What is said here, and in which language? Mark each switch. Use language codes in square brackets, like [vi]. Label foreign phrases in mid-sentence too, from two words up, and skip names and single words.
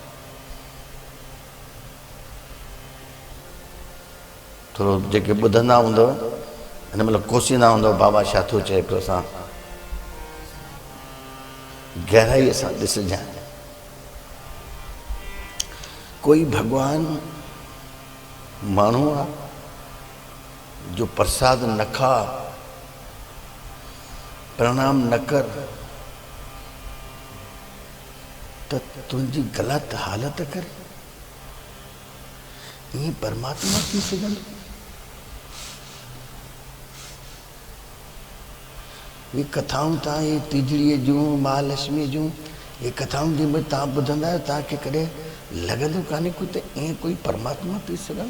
[sd] थोरो जेके ॿुधंदा हूंदव हिन महिल कोसींदा हूंदव बाबा छा थो चए पियो, असां गहराईअ सां ॾिसजांइ। कोई भगवान माण्हू आहे जो प्रसाद न खा, प्रणाम न कर त तुंहिंजी ग़लति हालत करे। ईअं परमात्मा थी सघंदो? ये कथाऊं तव्हां ये तीजड़ीअ जूं महालक्ष्मी जूं ये कथाऊं जंहिंमें तव्हां ॿुधंदा आहियो, तव्हांखे कॾहिं लॻंदो कान्हे कोई त ईअं कोई परमात्मा थी सघंदो?